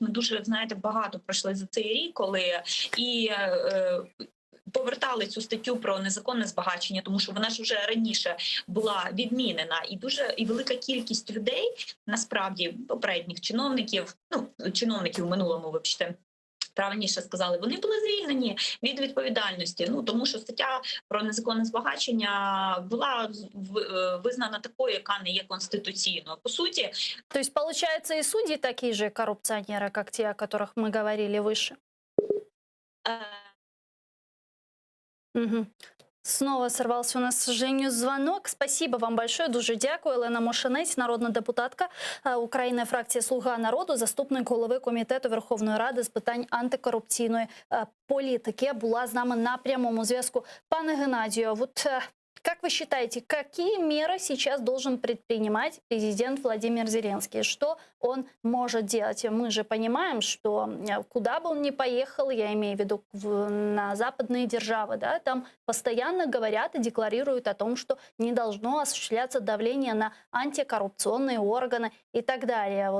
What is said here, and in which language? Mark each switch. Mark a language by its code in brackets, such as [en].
[uk] Ми дуже, знаєте, багато пройшли за цей рік, коли і повертали цю статтю про незаконне збагачення, тому що вона ж вже раніше була відмінена, і велика кількість людей, насправді, попередніх чиновників, чиновників в минулому, вибачте, правильніше сказали, вони були звільнені від відповідальності. Тому що стаття про незаконне збагачення була визнана такою, яка не є конституційною. По суті, [ru] то есть, получается, и судьи такие же коррупционеры, как те, о которых мы говорили выше? Снова сорвался у нас, к сожалению, звонок. Спасибо вам большое, [uk] дуже дякую. Олена Мошенець, народна депутатка України, фракції «Слуга народу», заступник голови Комітету Верховної Ради з питань антикорупційної політики, була з нами на прямому зв'язку. Пане Геннадію, [ru] вот как вы считаете, какие меры сейчас должен предпринимать президент Владимир Зеленский? Что он может делать? Мы же понимаем, что куда бы он ни поехал, я имею в виду на западные державы, да, там постоянно говорят и декларируют о том, что не должно осуществляться давление на антикоррупционные органы и так далее.